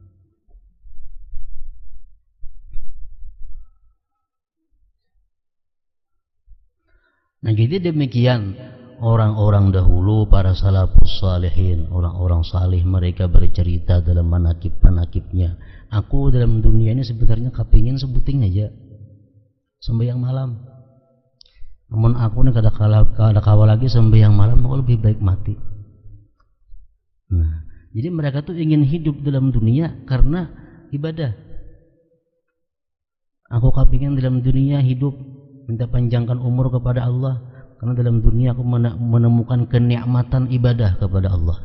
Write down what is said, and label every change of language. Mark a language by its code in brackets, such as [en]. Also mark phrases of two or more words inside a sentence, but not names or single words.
[id] Nah, jadi demikian orang-orang dahulu, para salafus salihin, orang-orang salih, mereka bercerita dalam manakib-manakibnya. [bjn] Aku dalam dunia ini sebenarnya kepingin sebuting aja sembahyang malam. Namun aku ini kada kawal lagi sembahyang malam, [id] aku lebih baik mati. Nah, jadi mereka tuh ingin hidup dalam dunia karena ibadah. Aku kepingin dalam dunia hidup, minta panjangkan umur kepada Allah. Karena dalam dunia aku menemukan kenikmatan ibadah kepada Allah.